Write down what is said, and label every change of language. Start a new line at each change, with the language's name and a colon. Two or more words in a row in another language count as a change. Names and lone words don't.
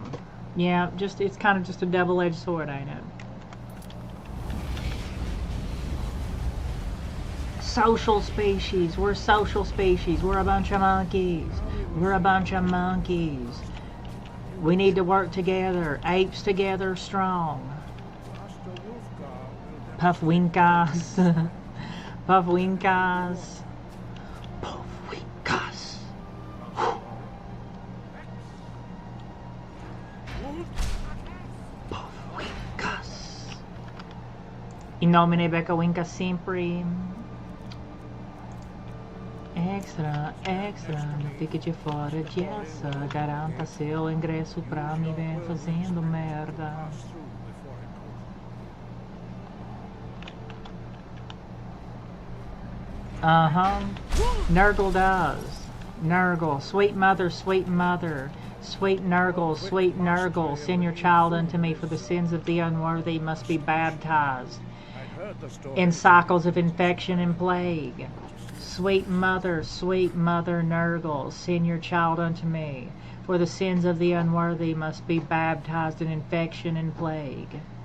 English: Yeah, it's kind of just a double-edged sword, ain't it? Social species. We're social species. We're a bunch of monkeys. We're a bunch of monkeys. We need to work together. Apes together strong. Puffwinkas. Puffwinkas. Puffwinkas. Puffwinkas.
Latin: In nomine Becca Winka sempre.
Portuguese: Extra, extra, não fique de fora de essa. Garanta seu ingresso pra me ver fazendo merda.
English: Nurgle does. Nurgle, sweet mother, sweet mother. Sweet Nurgle, send your child unto me, for the sins of the unworthy must be baptized in cycles of infection and plague. Sweet mother, Nurgle, send your child unto me, for the sins of the unworthy must be baptized in infection and plague.